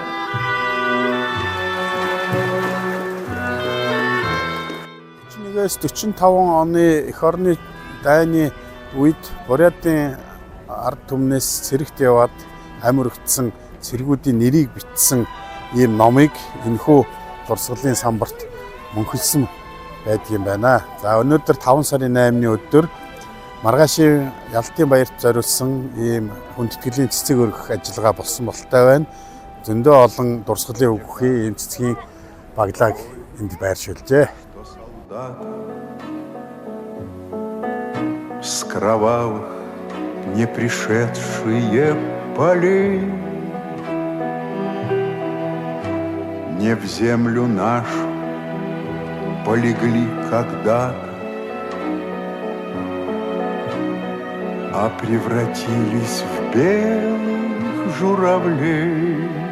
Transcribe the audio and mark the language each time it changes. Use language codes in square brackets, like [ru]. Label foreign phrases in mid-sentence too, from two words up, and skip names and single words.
[mn] 41-45 оны эх орны дайны үед Бурятын ард түмнээс цэрэгт яваад амь өргөцсөн цэргүүдийн нэрийг бичсэн ийм номыг энэхүү дурсгалын самбарт мөнхөлсөн байдгийн байна. За өнөөдөр 5 сарын 8-ны өдөр маргаашийн ялалтын баярт зориулсан ийм хүндэтгэлийн цэцэг өргөх ажиллагаа болсон бололтой байна. Зөндөө олон дурсгалын өгөхийн ийм цэцгийн баглааг энд байршуулжээ. [ru] С кровавых не пришедшие полей, не в землю нашу полегли когда-то, а превратились в белых журавлей.